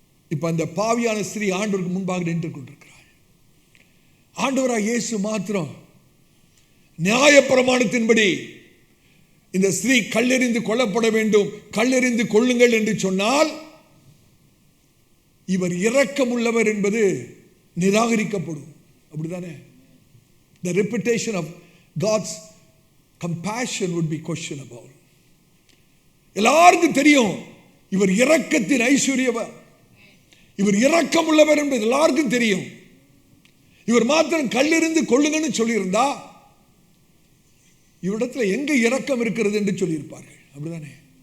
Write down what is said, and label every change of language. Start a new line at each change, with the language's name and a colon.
Tamil: இப்ப அந்த பாவியான ஸ்திரீ ஆண்டவருக்கு முன்பாக நின்று கொண்டிருக்கிறார். ஆண்டவராய் இயேசு மாத்திரம் நியாயப்பிரமாணத்தின்படி இந்த ஸ்திரீ கல்லெறிந்து கொல்லப்பட வேண்டும், கல்லெறிந்து கொள்ளுங்கள் என்று சொன்னால் இவர் இரக்கம் உள்ளவர் என்பது நிராகரிக்கப்படும். அப்படிதானே?
English: The reputation of God's compassion would be questionable.
Tamil: எல்லாருக்கும் தெரியும் இவர் இரக்கத்தின் ஐஸ்வர்யவர், இவர் இரக்கம் உள்ளவர் என்பது எல்லாருக்கும் தெரியும். இவர் மாத்திரம் கல்லிருந்து கொள்ளுங்கன்னு சொல்லியிருந்தா இவரிடத்துல எங்க இரக்கம் இருக்கிறது என்று சொல்லியிருப்பார்கள். அப்படிதானே?